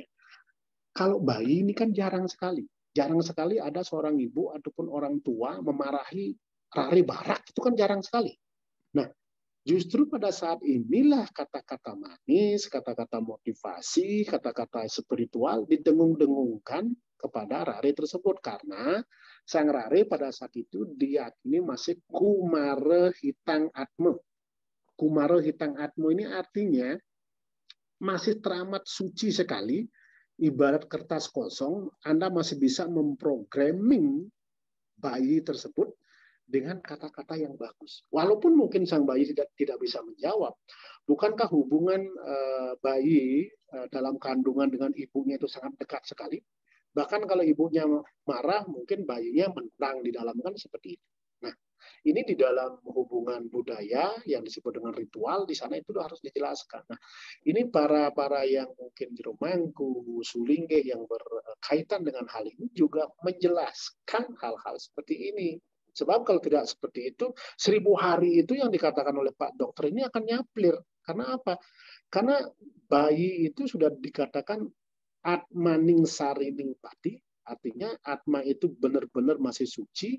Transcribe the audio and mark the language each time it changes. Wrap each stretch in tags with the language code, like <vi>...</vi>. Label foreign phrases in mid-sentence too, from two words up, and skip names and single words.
<id>Kalau bayi ini kan jarang sekali. Jarang sekali ada seorang ibu ataupun orang tua memarahi</id> <ban>rari barak,</ban> <id>itu kan jarang sekali. Nah, justru pada saat inilah kata-kata manis, kata-kata motivasi, kata-kata spiritual didengung-dengungkan kepada rari tersebut. Karena sang rari pada saat itu diyakini masih kumare hitang atmo. Kumaro hitang atmo ini artinya masih teramat suci sekali, ibarat kertas kosong, Anda masih bisa memprogramming bayi tersebut dengan kata-kata yang bagus. Walaupun mungkin sang bayi tidak bisa menjawab, bukankah hubungan bayi dalam kandungan dengan ibunya itu sangat dekat sekali? Bahkan kalau ibunya marah, mungkin bayinya menang di dalam, kan seperti itu. Nah, ini di dalam hubungan budaya yang disebut dengan ritual, di sana itu harus dijelaskan. Nah, ini para yang mungkin jero mangku, sulingge yang berkaitan dengan hal ini juga menjelaskan hal-hal seperti ini. Sebab kalau tidak seperti itu, 1000 hari itu yang dikatakan oleh Pak Dokter ini akan nyaplir. Karena apa? Karena bayi itu sudah dikatakan atmaning sarining pati, artinya atma itu benar-benar masih suci.</id>